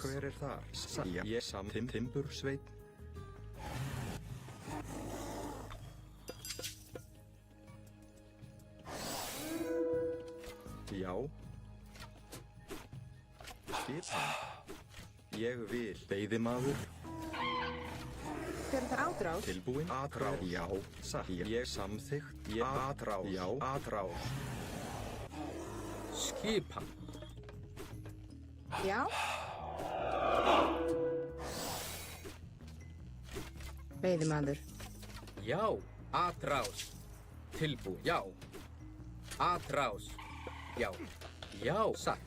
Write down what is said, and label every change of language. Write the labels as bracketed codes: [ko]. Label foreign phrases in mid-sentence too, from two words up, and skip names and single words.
[is] Hver þar? Ég Timbursveit. Já. Skipan. Ég vil. Veiðimaður. Hver það átrás? Tilbúin. Atrás. Já. Ég samþykkt. Ég atrás. Já. Atrás. Skipan. Já. Veiðimaður. Já. Atrás. Tilbúin. Já. Atrás. Já. Já. Satt.